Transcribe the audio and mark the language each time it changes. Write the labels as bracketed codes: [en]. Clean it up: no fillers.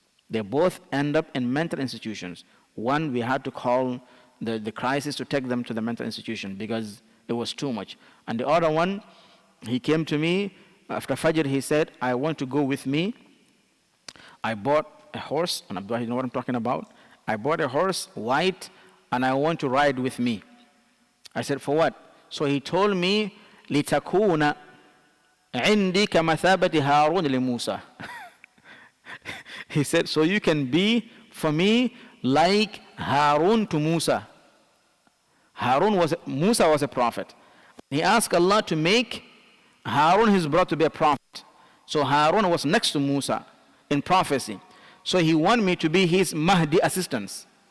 [en] They both end up in mental institutions. One, we had to call the crisis to take them to the mental institution because it was too much. And the other one, he came to me after Fajr, he said, I want to go with me. I bought a horse, and Abdullah, you know what I'm talking about? I bought a horse, white, and I want to ride with me. I said, for what? So he told me, [ar] لِتَكُونَ عِنْدِي كَمَثَابَةِ هَارُونَ لِمُوسَى. [en] He said, so you can be, for me, like Harun to Musa. Musa was a prophet. He asked Allah to make Harun his brother to be a prophet. So Harun was next to Musa in prophecy. So he wanted me to be his Mahdi assistant.